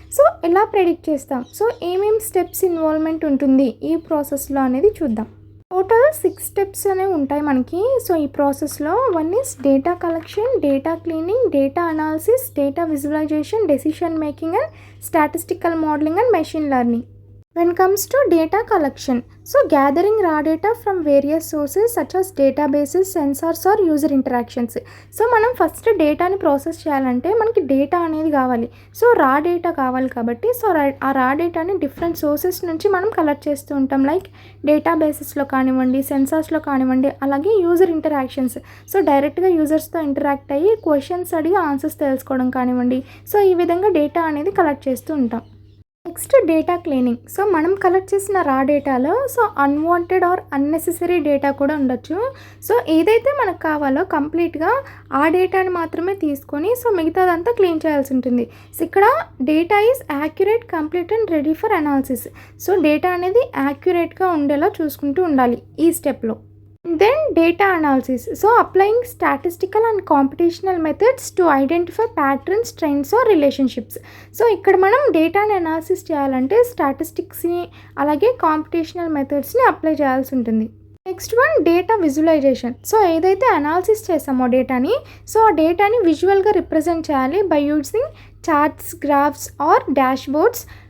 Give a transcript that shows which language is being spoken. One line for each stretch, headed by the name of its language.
Telugu: So ఎలా predict చేస్తాం, so ఏమేమి స్టెప్స్ ఇన్వాల్వ్మెంట్ ఉంటుంది ఈ ప్రాసెస్లో అనేది చూద్దాం. టోటల్ 6 స్టెప్స్ అనేవి ఉంటాయి మనకి. సో ఈ ప్రాసెస్లో 1 is data collection, data cleaning, data analysis, data visualisation, decision making and statistical modelling and machine learning.
English: When comes to data collection, so gathering raw data from various sources such as databases, sensors or user interactions.
Telugu: So మనం first డేటాని process చేయాలంటే మనకి data అనేది కావాలి. So రా data కావాలి కాబట్టి ఆ రా డేటాని డిఫరెంట్ సోర్సెస్ నుంచి మనం కలెక్ట్ చేస్తూ ఉంటాం. లైక్ డేటాబేసెస్లో కానివ్వండి, సెన్సార్స్లో కానివ్వండి, అలాగే యూజర్ ఇంటరాక్షన్స్. సో డైరెక్ట్గా యూజర్స్తో ఇంటరాక్ట్ అయ్యి క్వశ్చన్స్ అడిగి ఆన్సర్స్ తెలుసుకోవడం కానివ్వండి. సో ఈ విధంగా డేటా అనేది కలెక్ట్ చేస్తూ ఉంటాం. Next data cleaning. సో మనం కలెక్ట్ చేసిన రా డేటాలో అన్వాంటెడ్ ఆర్ అన్నెసెసరీ డేటా కూడా ఉండొచ్చు. సో ఏదైతే మనకు కావాలో కంప్లీట్గా ఆ డేటాని మాత్రమే తీసుకొని మిగతాదంతా క్లీన్ చేయాల్సి ఉంటుంది.
English: So ఇక్కడ data is accurate, complete and ready for analysis.
Telugu: So data అనేది యాక్యురేట్గా ఉండేలా చూసుకుంటూ ఉండాలి ఈ స్టెప్లో.
English: Then data analysis. So applying statistical and computational methods to identify patterns, trends or relationships.
Telugu: So ఇక్కడ మనం డేటాని అనాలిసిస్ చేయాలంటే స్టాటిస్టిక్స్ని అలాగే కాంపిటీషనల్ మెథడ్స్ని అప్లై చేయాల్సి ఉంటుంది. Next one data visualisation. So ఏదైతే అనాలిసిస్ చేసామో డేటాని, ఆ డేటాని విజువల్గా రిప్రజెంట్ చేయాలి
English: By using charts, graphs or dashboards.